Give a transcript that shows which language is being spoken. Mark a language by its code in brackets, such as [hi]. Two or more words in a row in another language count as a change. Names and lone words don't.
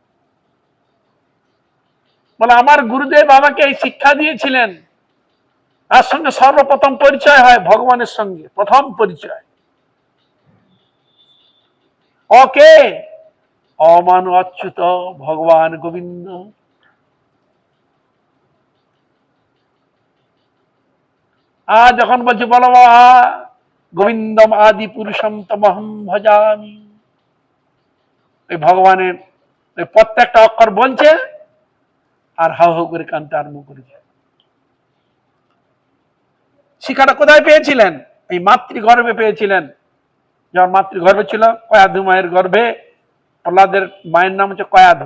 [bn] বলে আমার গুরুদেব আমাকে এই শিক্ষা দিয়েছিলেন, তার সঙ্গে সর্বপ্রথম পরিচয় হয় ভগবানের সঙ্গে, প্রথম পরিচয়। ওকে, অমান অচ্যুত ভগবান গোবিন্দ। যখন বলছি বলো বাবা, [sa] গোবিন্দম আদি পুরুষম তমহম ভজামি। [bn] এই ভগবানের প্রত্যেকটা অক্ষর বলছে আর হাউ হাউ করে কানতে আরম্ভ করেছে। শিক্ষাটা কোথায় পেয়েছিলেন? এই মাতৃগর্ভে পেয়েছিলেন। যখন মাতৃগর্ভে ছিল, কয়াধু মায়ের গর্ভে, প্রহ্লাদের মায়ের নাম হচ্ছে কয়াধু।